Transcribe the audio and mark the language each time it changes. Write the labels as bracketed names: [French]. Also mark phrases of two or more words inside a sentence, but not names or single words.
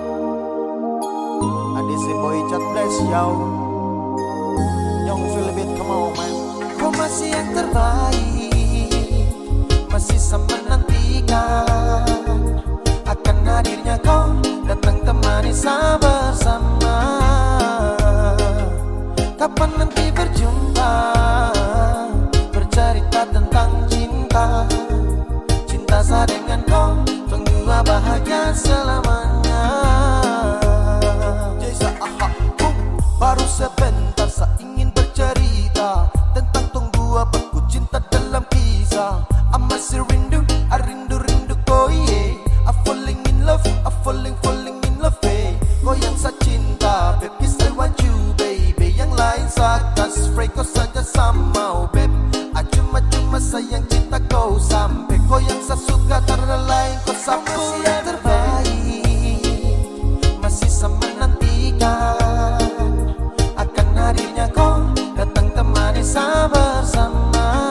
[English] And this a boy Chat Bless yo. Young Philibit, come on man. [Indonesian] Kau masih yang terbaik, masih sama menantikan akan hadirnya kau datang temani saya bersama. Kapan nanti berjumpa, bercerita tentang cinta. Cinta saya dengan kau, tunggu bahagia selamanya. Baru sebentar saya ingin bercerita tentang tunggu abaku cinta dalam kisah. I masih rindu, I rindu kau yeah. [English] I falling in love, I falling in love hey. [Indonesian] Kau yang saya cinta, [English] babe, yes I want you baby. [Indonesian] Yang lain saya kasih spray, kau saja sama [English] oh babe. [Indonesian] Cuma sayang cinta kau sampai. Kau yang saya suka karena lain kau sampai. Masih yang terbaik, masih sama menantikan akan hadirnya kau datang temani saya bersama.